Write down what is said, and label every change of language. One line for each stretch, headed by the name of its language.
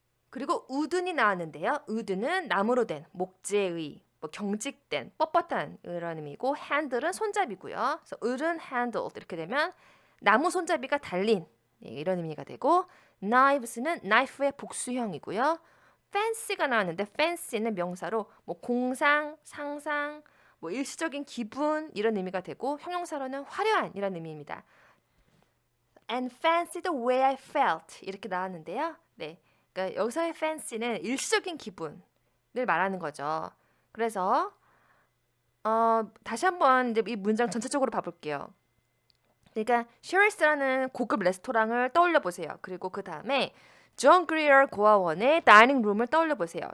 Korean: 그리고 우든이 나왔는데요. 우든은 나무로 된 목재의 뭐 경직된 뻣뻣한 이런 의미고 핸들은 손잡이고요. 그래서 wooden handled 이렇게 되면 나무 손잡이가 달린 네, 이런 의미가 되고 knives는 knife의 복수형이고요. fancy가 나왔는데 fancy는 명사로 뭐 공상, 상상, 뭐 일시적인 기분 이런 의미가 되고 형용사로는 화려한 이런 의미입니다.
English: And fancy the way I felt
Korean: 이렇게 나왔는데요. 네, 그러니까 여기서의 fancy는 일시적인 기분을 말하는 거죠. 그래서 다시 한번 이제 이 문장 전체적으로 봐볼게요. 그러니까 쉐리스라는 고급 레스토랑을 떠올려 보세요. 그리고 그 다음에 존 그리어 고아원의 다이닝 룸을 떠올려 보세요.